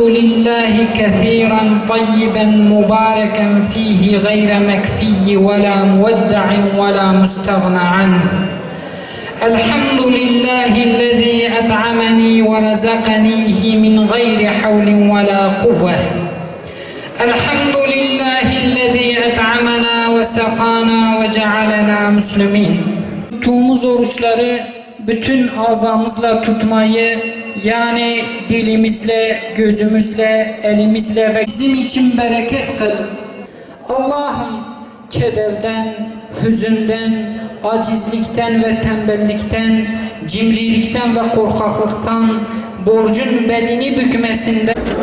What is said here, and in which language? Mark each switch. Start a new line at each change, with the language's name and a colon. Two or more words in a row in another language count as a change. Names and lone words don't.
Arabic: لله كثيرا طيبا مباركا فيه غير مكفي ولا مودع ولا مستغنى عنه الحمد لله الذي أطعمني ورزقنيه من غير حول ولا قوة الحمد لله الذي أطعمنا وسقانا وجعلنا مسلمين.
Turkish: Tuttuğumuz oruçları bütün azamızla tutmayı, yani dilimizle, gözümüzle, elimizle ve bizim için bereket kıl. Allah'ım kederden, hüzünden, acizlikten ve tembellikten, cimrilikten ve korkaklıktan, borcun belini bükmesinden